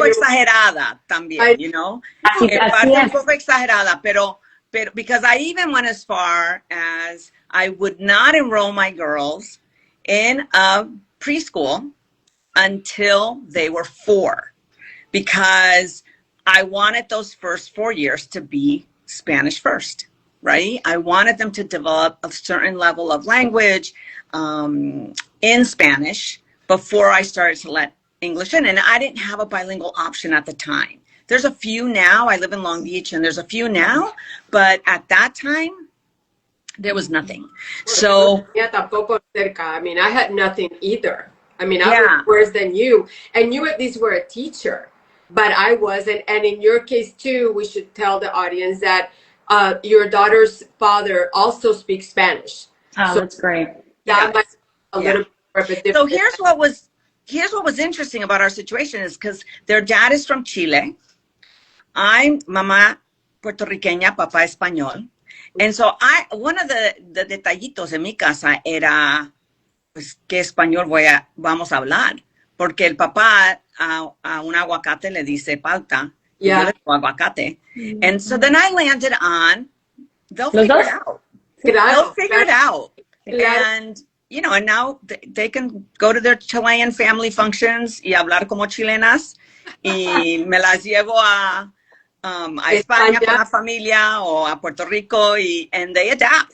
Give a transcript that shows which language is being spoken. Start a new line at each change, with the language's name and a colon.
Spanish: exagerada también,
English: you know?
Spanish: Parte un poco exagerada, pero
English: because I even went as far as I would not enroll my girls in a preschool until they were 4, because I wanted those first 4 years to be Spanish first, right? I wanted them to develop a certain level of language in Spanish before I started to let English in. And I didn't have a bilingual option at the time. There's a few now. I live in Long Beach, and there's a few now, but at that time, there was nothing. So
Spanish: yeah, tampoco cerca.
English: I mean, I had nothing either. I mean, I Yeah. was worse than you, and you at least were a teacher, but I wasn't. And in your case too, we should tell the audience that your daughter's father also speaks Spanish. Oh, So that's great. that Yes. might be a little bit more of a difference. So here's what was interesting about our situation is because their dad is from Chile. I'm
Spanish: mamá puertorriqueña, papá español.
English: And so one of the
Spanish: detallitos en mi casa era, pues, ¿qué español vamos a hablar? Porque el papá a un aguacate le dice palta.
English: Yeah.
Spanish: Yo le digo aguacate.
English: And so then I landed on, they'll figure it out. They'll figure it out. And, you know, and now they can go to their Chilean family functions
Spanish: y hablar como chilenas. Y me las llevo a España con la familia o a Puerto Rico
English: and they adapt.